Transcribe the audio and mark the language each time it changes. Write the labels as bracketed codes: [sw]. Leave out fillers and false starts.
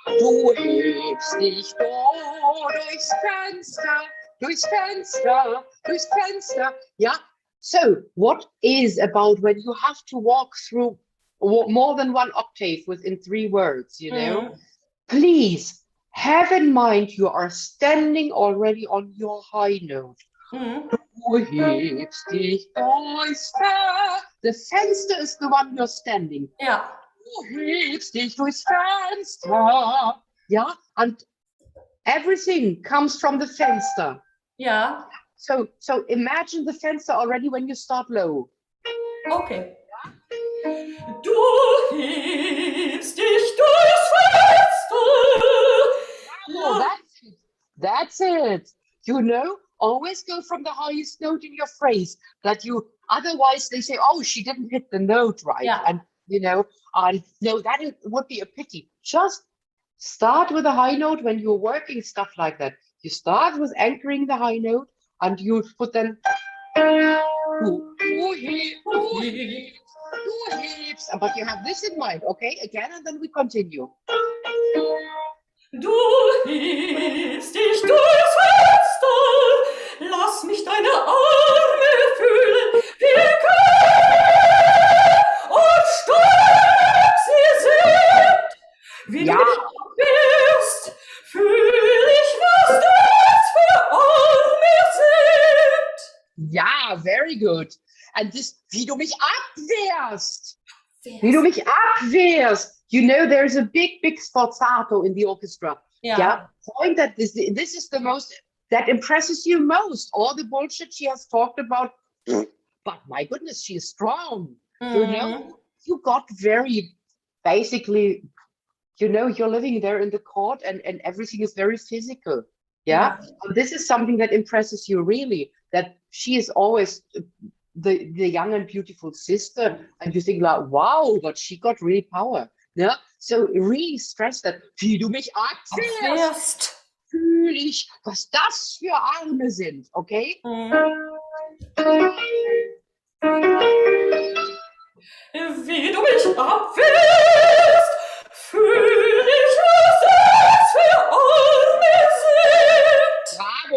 [de] Du hebst dich durchs Fenster, durchs Fenster, durchs Fenster. [en] Yeah. So, what is about when you have to walk through more than one octave within 3 words, you know? Please have in mind you are standing already on your high note. [de] Du hebst dich durchs Fenster. [en] The Fenster is the one you're standing. Yeah. [de] Du hebst dich durchs Fenster. [en] Yeah, and everything comes from the Fenster. Yeah. So imagine the Fenster already when you start low. Okay. [de] Du hebst dich durchs Fenster. [en] Oh, that's it. You know, always go from the highest note in your phrase. That you, otherwise they say, oh, she didn't hit the note right. Yeah. And you know, no, would be a pity. Just start with a high note when you're working stuff like that. You start with anchoring the high note, and you put then. [de] Du hebst. [en] But you have this in mind, okay? Again, and then we continue. [de] Du hebst dich durchs Fenster, lass mich deine Arme fühlen, wie kühl und stark sie sind. Wie Ja. du mich bist, fühl ich, was das für Arme sind. [en] Ja, very good. And this, [de] wie du mich abwehrst. Wie du mich abwehrst. [en] You know, there's a big sforzato in the orchestra. Yeah. Point that this is the most, that impresses you most. All the bullshit she has talked about. But my goodness, she is strong. You know, you got very, basically, you know, you're living there in the court and everything is very physical. Yeah. And this is something that impresses you really, that she is always the young and beautiful sister. And you think like, wow, but she got really power. Yeah. So really stress that, [de] wie du mich abwehrst, fühl ich, was das für Arme sind. [en] Okay? [de] Wie du mich abwehrst, fühl ich, was das für Arme sind.